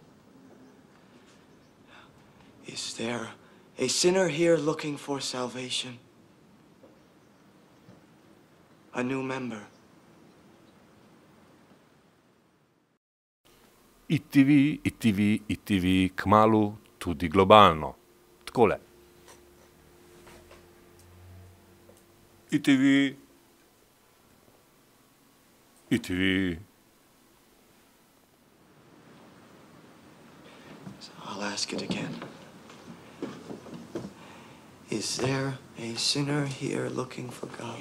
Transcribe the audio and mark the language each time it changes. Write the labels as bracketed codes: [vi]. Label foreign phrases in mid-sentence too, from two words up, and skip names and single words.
[en] Is there a sinner here looking for salvation? A new member? ITV, [sl] kmalu tudi globalno. Takole. [en] ITV. I'll ask it again. Is there a sinner here looking for God?